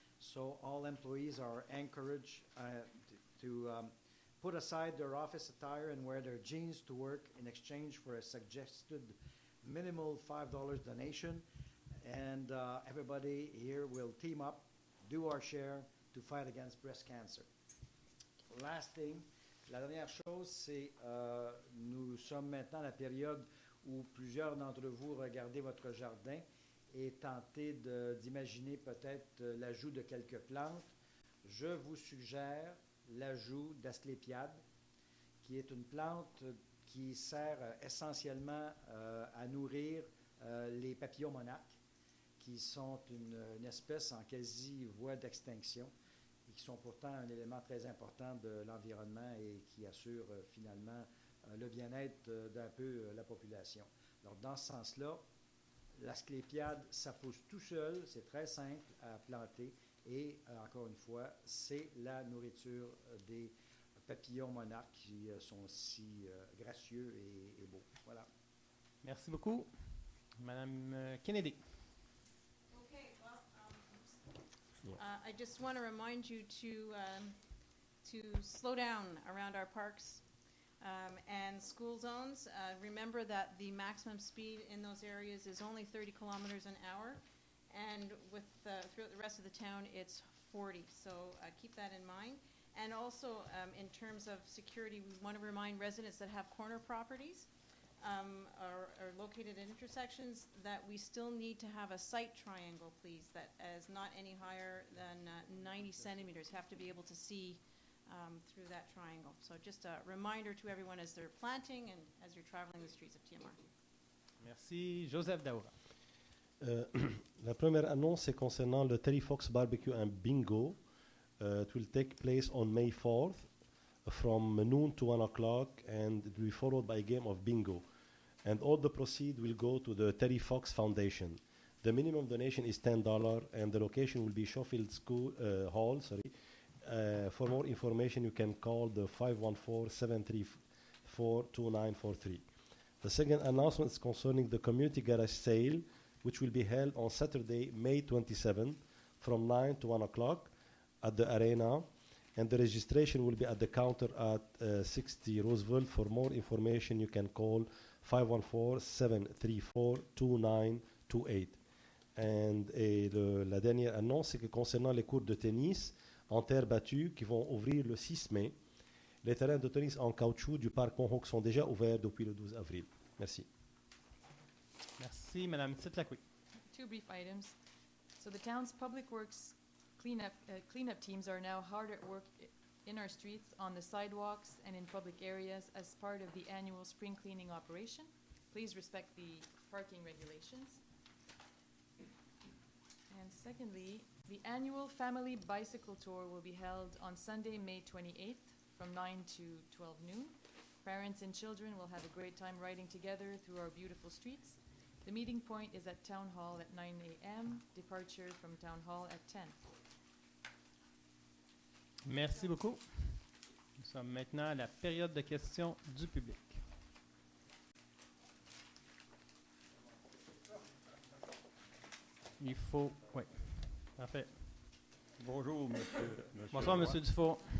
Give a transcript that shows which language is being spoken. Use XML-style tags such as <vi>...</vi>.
<en>So all employees are encouraged to put aside their office attire and wear their jeans to work in exchange for a suggested minimal $5 donation. And everybody here will team up, do our share to fight against breast cancer. Last thing,</en> <fr>la dernière chose, c'est nous sommes maintenant à la période où plusieurs d'entre vous regardez votre jardin et tentez d'imaginer peut-être l'ajout de quelques plantes. Je vous suggère l'ajout d'asclépiade, qui est une plante qui sert essentiellement à nourrir les papillons monarques, qui sont une espèce en quasi-voie d'extinction et qui sont pourtant un élément très important de l'environnement et qui assure finalement le bien-être d'un peu la population. Alors, dans ce sens-là, l'asclépiade, ça pousse tout seul, c'est très simple à planter et, encore une fois, c'est la nourriture des papillons monarques qui sont si gracieux et beaux. Voilà. Merci beaucoup. Madame Kennedy.</fr> <en>Okay, well, I just want to remind you to slow down around our parks and school zones. Remember that the maximum speed in those areas is only 30 kilometers an hour, and throughout the rest of the town, it's 40. So keep that in mind. And also, in terms of security, we want to remind residents that have corner properties are located at intersections that we still need to have a sight triangle, please, that is not any higher than 90 centimeters. Have to be able to see through that triangle. So just a reminder to everyone as they're planting and as you're traveling the streets of TMR.</en> <fr>Merci. Joseph Daoura. La première annonce est concernant le Terry Fox Barbecue and Bingo.</fr> <en>It will take place on May 4th from noon to 1 o'clock, and it will be followed by a game of bingo. And all the proceeds will go to the Terry Fox Foundation. The minimum donation is $10, and the location will be Schofield School Hall. For more information, you can call the 514-734-2943. The second announcement is concerning the community garage sale, which will be held on Saturday, May 27, from 9 to 1 o'clock at the arena, and the registration will be at the counter at 60 Roosevelt. For more information, you can call 514-734-2928.</en> <fr>And la dernière annonce, c'est que concernant les cours de tennis en terre battue qui vont ouvrir le 6 mai, les terrains de tennis en caoutchouc du parc Mohawk sont déjà ouverts depuis le 12 avril. Merci. Merci, Madame Titlakoui.</fr> <en>Two brief items. So the town's public works cleanup teams are now hard at work in our streets, on the sidewalks, and in public areas as part of the annual spring cleaning operation. Please respect the parking regulations. And secondly, the annual family bicycle tour will be held on Sunday, May 28th from 9 to 12 noon. Parents and children will have a great time riding together through our beautiful streets. The meeting point is at Town Hall at 9 a.m., departure from Town Hall at 10.</en> <fr>Merci beaucoup. Nous sommes maintenant à la période de questions du public. Il faut... Oui, parfait. Bonjour, monsieur. Bonsoir, monsieur Dufault.</fr>